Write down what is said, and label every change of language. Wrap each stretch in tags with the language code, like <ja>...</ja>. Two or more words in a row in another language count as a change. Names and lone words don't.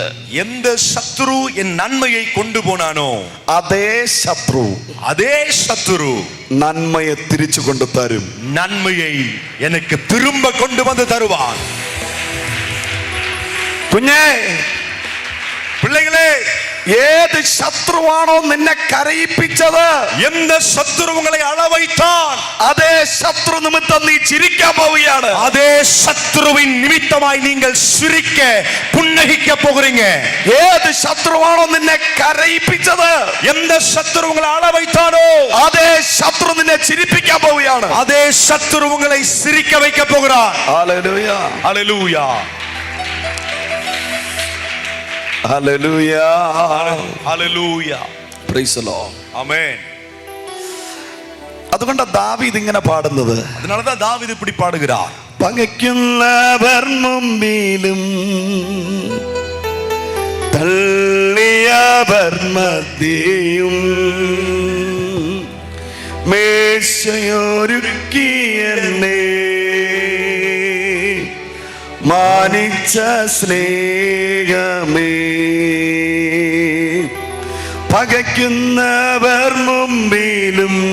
<ta>எந்த சத்துரு என் நன்மையை கொண்டு போனானோ,</ta> <ml>അതേ ശത്രു</ml> <ta>அதே சத்துரு</ta> <ml>നന്മയെ തിരിച്ചു കൊണ്ടു തരും.</ml> <ta>நன்மையை எனக்கு திரும்ப கொண்டு வந்து தருவான்.</ta> <ml>കുഞ്ഞേ,</ml> <ta>பிள்ளைகளே,</ta> <ml>ഏത് ശത്രുവാണോ നിന്നെ കരയിപ്പിച്ചത്,</ml> <ta>எந்த சத்துரு உங்களை அழ வைத்தான்,</ta> <ml>അതേ ശത്രു നിമിത്തം നീ ചിരിക്കാൻ പോവുകയാണ്.</ml> <ta>அதே சத்துருவின் நிமித்தமாய் நீங்கள் சிரிக்க புன்னகிக்க போகிறீங்க.</ta> <ml>ഏത് ശത്രുവാണോ നിന്നെ കരയിപ്പിച്ചത്,</ml> <ta>எந்த சத்துரு உங்களை அழ வைத்தானோ,</ta> <ml>അതേ ശത്രു നിന്നെ ചിരിപ്പിക്കാൻ പോവുകയാണ്.</ml> <ta>அதே சத்துரு உங்களை சிரிக்க வைக்க போகிறார்.</ta> <ml>ഹല്ലേലൂയ.</ml> <ta>ஹalleluya.</ta> <ml>ഹല്ലേലൂയ.</ml> <ta>ஹalleluya.</ta> <en>Praise the Lord.</en> <ml>ആമേൻ. അതുകൊണ്ട് ദാവീദ് ഇങ്ങനെ പാടുന്നത്.</ml> <ta>அதனாலதான் தாவீது இப்படி பாடுகிறார்.</ta> <ml>പകയ്ക്കുന്നവർ മുമ്പിലും തള്ളിയവർ മധ്യയും മേശയൊരുക്കിയെന്നെ മാനിച്ച സ്നേഹമേ, പകയ്ക്കുന്നവർ മുമ്പിലും</ml>